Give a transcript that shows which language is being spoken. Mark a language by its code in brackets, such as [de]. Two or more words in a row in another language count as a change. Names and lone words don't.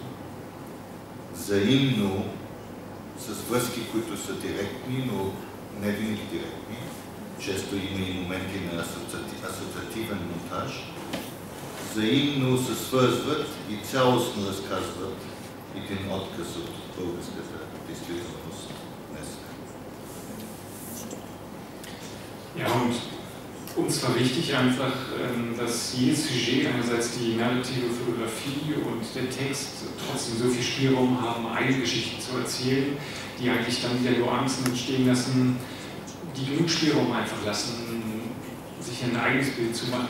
[bg] Взаимно, с връзки, които са директни, но не винаги директни. Често има и моменти на асоциативен монтаж. Взаимно се свързват и цялостно разказват един отказ от българската действителност днес. [de] Ja, und uns war wichtig einfach, dass jedes Sujet, einerseits die narrative Fotografie und der Text, trotzdem so viel Spielraum haben, eigene Geschichten zu erzählen, die eigentlich dann wieder Nuancen entstehen lassen, die genug Spielraum einfach lassen, sich ein eigenes Bild zu machen.